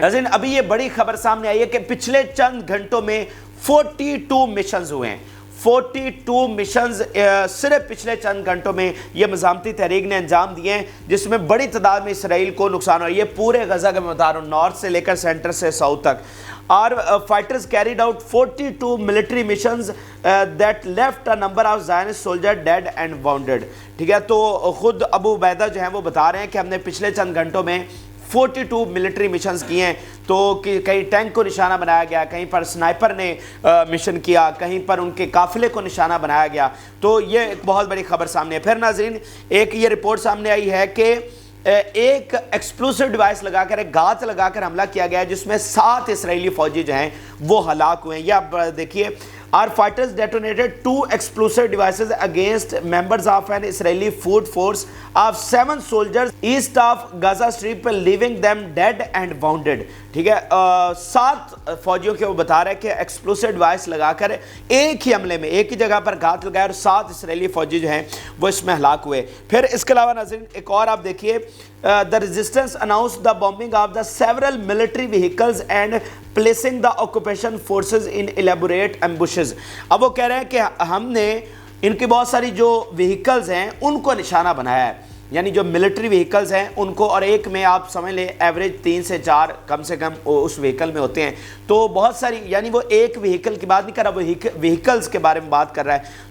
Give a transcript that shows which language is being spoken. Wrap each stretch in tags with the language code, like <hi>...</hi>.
<hi>नाज़रीन, अभी ये बड़ी खबर सामने आई है कि पिछले चंद घंटों में 42 मिशंस हुए हैं। 42 मिशंस सिर्फ पिछले चंद घंटों में ये मज़ामती तहरीक ने अंजाम दिए हैं, जिसमें बड़ी तादाद में इसराइल को नुकसान हो। ये पूरे गजा के मैं बता रहा हूँ, नॉर्थ से लेकर सेंटर से साउथ तक।</hi> <en>Our fighters carried out 42 military missions that left a number of Zionist soldiers dead and wounded।</en> <hi>ठीक है, तो खुद अबू उबैदा जो है वो बता रहे हैं कि हमने पिछले चंद घंटों में 42 मिलिट्री मिशंस किए हैं। तो कहीं टैंक को निशाना बनाया गया, कहीं पर स्नाइपर ने मिशन किया, कहीं पर उनके काफिले को निशाना बनाया गया। तो ये एक बहुत बड़ी खबर सामने है। फिर नाज़रीन, एक ये रिपोर्ट सामने आई है कि एक एक्सप्लोसिव डिवाइस लगाकर, एक गात लगाकर हमला किया गया है, जिसमें 7 इसराइली फौजी जो हैं वो हलाक हुए हैं। ये आप देखिए,</hi> <en>our fighters detonated 2 explosive devices against members of an Israeli food force of 7 soldiers east of Gaza Strip, leaving them dead and wounded।</en> <hi>ठीक है, 7 फौजियों के वो बता रहे हैं कि एक्सप्लोसिव डिवाइस लगाकर एक ही हमले में एक ही जगह पर घात लगाया और 7 इसराइली फौजी जो हैं वो इसमें हलाक हुए। फिर इसके अलावा नाज़रीन एक और आप देखिए,</hi> <en>the resistance announced the bombing of the several military vehicles and placing the occupation forces in elaborate ambushes।</en> <hi>अब वो कह रहे हैं कि हमने इनकी बहुत सारी जो व्हीकल्स हैं उनको निशाना बनाया है, यानी जो मिलिट्री व्हीकल्स हैं उनको, और एक में आप समझ लें एवरेज 3 से 4 कम से कम उस व्हीकल में होते हैं। तो बहुत सारी, यानी वो एक व्हीकल की बात नहीं कर रहा, वो व्हीकल्स के बारे में बात कर रहा है।</hi>